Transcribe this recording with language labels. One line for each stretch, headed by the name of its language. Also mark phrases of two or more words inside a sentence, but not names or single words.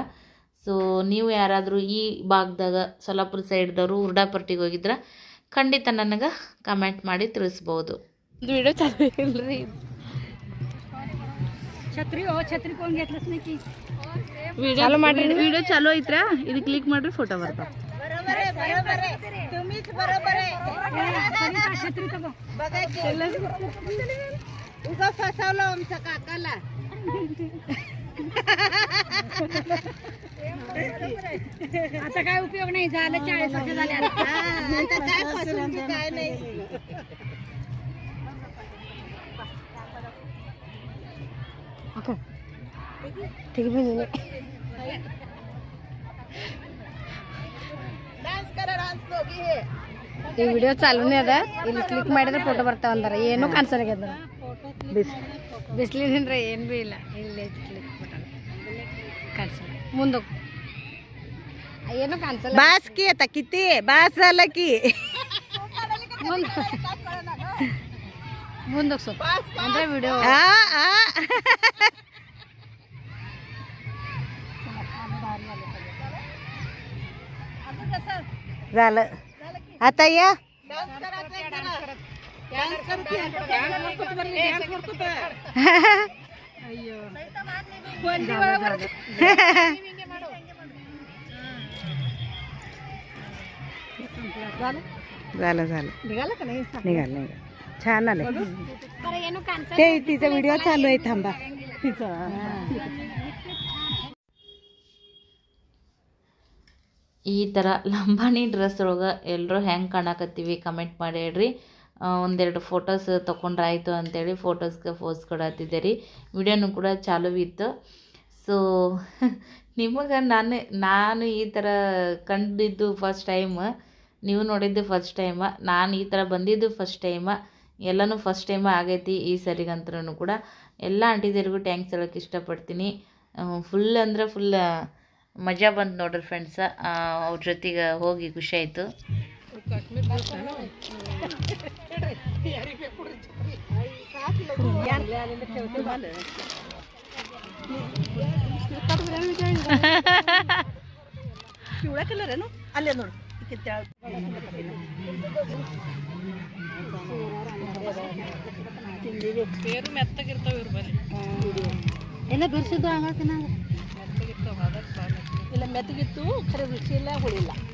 Kannada: ಸೊ ನೀವು ಯಾರಾದರೂ ಈ ಭಾಗದಾಗ ಸೊಲ್ಲಾಪುರ ಸೈಡ್ದವರು ಹುರುಡಾ ಪರ್ಟಿಗೆ ಹೋಗಿದ್ರೆ ಖಂಡಿತ ನನಗೆ ಕಮೆಂಟ್ ಮಾಡಿ ತಿಳಿಸ್ಬೋದು. ವಿಡಿಯೋ ಚಾಲು ಇಲ್ರಿ. ಚಾಲು ಮಾಡ್ರಿ, ವಿಡಿಯೋ ಚಾಲು ಐತ್ರಾ? ಇದು ಕ್ಲಿಕ್ ಮಾಡ್ರಿ, ಫೋಟೋ ಬರ್ತಾವ.
Marathi: उगा फसवलं आमच्या काकाला. आता काय उपयोग नाही, झालं 40 वर्ष झाले. आता काय फसवून काय नाही. ठीक आहे, डान्स करा, डान्स दोघी हे.
Kannada: ಈ ವಿಡಿಯೋ ಚಾಲೂನೇ ಅದ. ಇಲ್ಲಿ ಕ್ಲಿಕ್ ಮಾಡಿದ್ರೆ ಫೋಟೋ ಬರ್ತಾವ ಅಂದಾರ. ಏನೂ ಕಾಣಿಸಲ್ಲಾಗ್ಯದ, ಬಿಸಿಲಿನಿಂದ ಏನು ಭೀ ಇಲ್ಲ. ಇಲ್ಲಿ ಕ್ಲಿಕ್ ಬಟನ್ ಕಾಣಿಸಲ್ಲ, ಮುಂದೆ ಏನೂ ಕಾಣಿಸಲ್ಲ.
Marathi: बास की आता किती बास झालं की
Kannada: ಮುಂದಕ್ಕೆ ಸ್ವಲ್ಪ ಅಂದರೆ ವಿಡಿಯೋ
Marathi: झालं. आता या झालं झालं निघालं का नाही? निघालं. छान आलं ते. तिचा व्हिडिओ चालू आहे, थांबा. तिचा
Kannada: ಈ ಥರ ಲಂಬಾಣಿ ಡ್ರೆಸ್ ಒಳಗೆ ಎಲ್ಲರೂ ಹೆಂಗೆ ಕಾಣಕತ್ತೀವಿ ಕಮೆಂಟ್ ಮಾಡಿ ಹೇಳ್ರಿ. ಒಂದೆರಡು ಫೋಟೋಸ್ ತೊಗೊಂಡ್ರಾಯ್ತು ಅಂತೇಳಿ ಫೋಟೋಸ್ಗೆ ಪೋಸ್ ಕೊಡತ್ತಿದ್ದೆ ರೀ. ವಿಡಿಯೋನು ಕೂಡ ಚಾಲೂ ಇತ್ತು. ಸೊ ನಿಮಗೆ ನಾನು ಈ ಥರ ಕಂಡಿದ್ದು ಫಸ್ಟ್ ಟೈಮ್, ನೀವು ನೋಡಿದ್ದು ಫಸ್ಟ್ ಟೈಮ, ನಾನು ಈ ಥರ ಬಂದಿದ್ದು ಫಸ್ಟ್ ಟೈಮ. ಎಲ್ಲನೂ ಫಸ್ಟ್ ಟೈಮ ಆಗೈತಿ ಈ ಸರಿಗಂತೂ ಕೂಡ. ಎಲ್ಲ ಆಂಟಿದಿರಿಗೂ ಟ್ಯಾಂಕ್ಸ್ ಹೇಳೋಕ್ಕೆ ಇಷ್ಟಪಡ್ತೀನಿ. ಫುಲ್ ಅಂದರೆ ಫುಲ್ ಮಜಾ ಬಂತು ನೋಡ್ರಿ ಫ್ರೆಂಡ್ಸ. ಅವ್ರ ಜೊತೆಗೆ ಹೋಗಿ ಖುಷಿ ಆಯಿತು.
Marathi: पिवळा कलर आहे ना, आले
Kannada: नोड ಬೇರು ಮೆತ್ತಗಿರ್ತಾವ. ಇವ್ರ ಬಲ್ಲಿ ಎಲ್ಲ ಬಿರ್ಸಿದ್ದು ಆಗಕ್ಕೆ ಇಲ್ಲ, ಮೆತ್ತಗಿತ್ತು, ಖರೆ ರುಚಿ ಇಲ್ಲ, ಹುಳಿಲ್ಲ.